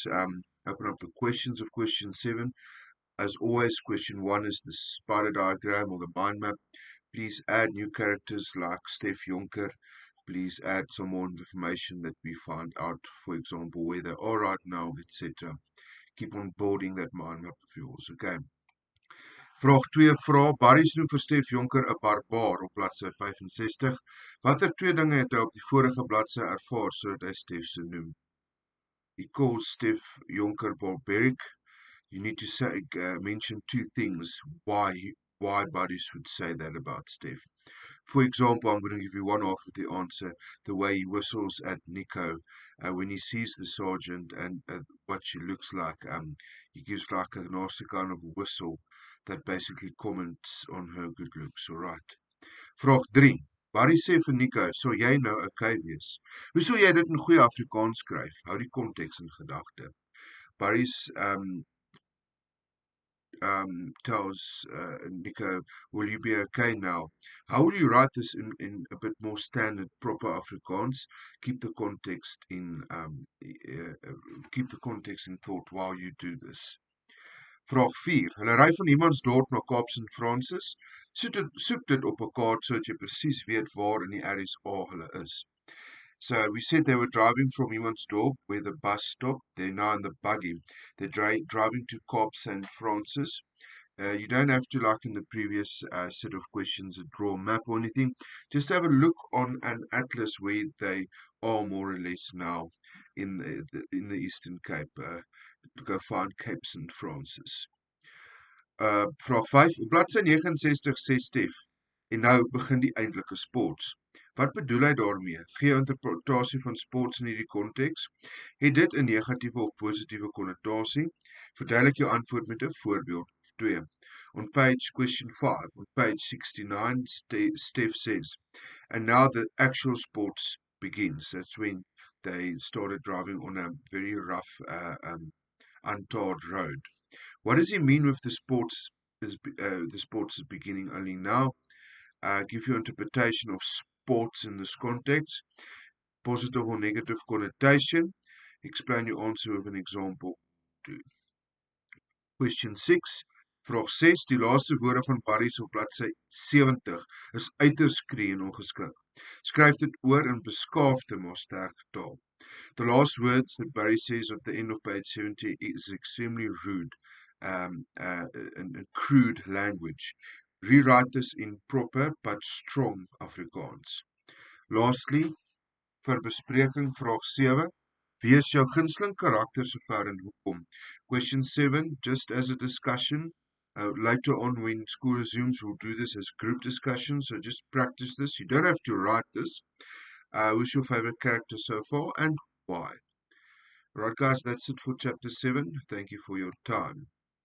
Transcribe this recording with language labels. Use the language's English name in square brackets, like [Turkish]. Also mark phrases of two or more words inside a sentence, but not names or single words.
[English] Open up the questions of question 7. As always, question 1 is the spider diagram or the mind map. Please add new characters like Steph Jonker. Please add some more information that we find out, for example, where they are right now, etc. Keep on building that mind map of yours, okay? [Afrikaans] Vraag 2 vra, Barry noem vir Stef Jonker 'n barbaar op bladsy 65. Watter twee dinge het hy op die vorige bladsy ervaar sodat hy Stef se noem? [English] He calls Stef Jonker barbaric. You need to say, mention two things why buddies would say that about Stef. For example, I'm going to give you one half of the answer. The way he whistles at Nico when he sees the sergeant and what she looks like. He gives like a nasty kind of whistle that basically comments on her good looks. All right. [Afrikaans] Vraag 3. Barry sê vir Nico, sou jy nou okay wees? Hoe sou jy dit in goeie Afrikaans skryf? Hou die konteks in gedagte. [English] Barry's tells Nico, will you be okay now? How will you write this in a bit more standard, proper Afrikaans? Keep the context in thought while you do this. [Afrikaans] Vraag 4. Hulle ry van Humansdorp na Kaap St. Francis. Soek dit op 'n kaart sodat jy presies weet waar in die RSA hulle is. [English] So we said they were driving from Humansdorp, where the bus stopped. They're now in the buggy. They're driving to Kaap St. Francis. You don't have to, like in the previous set of questions, draw a map or anything. Just have a look on an atlas where they are more or less now in the Eastern Cape. To go find Cape St. Francis. [Afrikaans] Vraag 5. Op bladsy 69 sê Stef, en nou begin die eintlike sports. Wat bedoel hy daarmee? Gee jou interpretasie van sports in hierdie konteks. Het dit 'n negatiewe of positiewe konnotasie? Verduidelik jou antwoord met 'n voorbeeld of 2. [English] On question 5, on page 69, Steph says, and now the actual sports begins. That's when they started driving on a very rough, untarred road. What does he mean with the sports is beginning only now? Give your interpretation of sports in this context, positive or negative connotation. Explain your answer with an example. 2. Question 6. [Afrikaans] Vraag 6. Die laaste woorde van Barry op bladsy 70 is uiters skree en ongeskik. Skryf dit oor in beskaafde maar sterk taal. [English] The last words that Barry says at the end of page 70 is extremely rude and crude language. Rewrite this in proper but strong Afrikaans. Lastly, [Afrikaans] vir bespreking vraag 7. Wie is jou gunsteling karakter sover en hoekom? [English] Question 7, just as a discussion. Later on when school resumes, we'll do this as group discussion, so just practice this. You don't have to write this. Who's your favorite character so far and why? Right guys, that's it for chapter 7. Thank you for your time.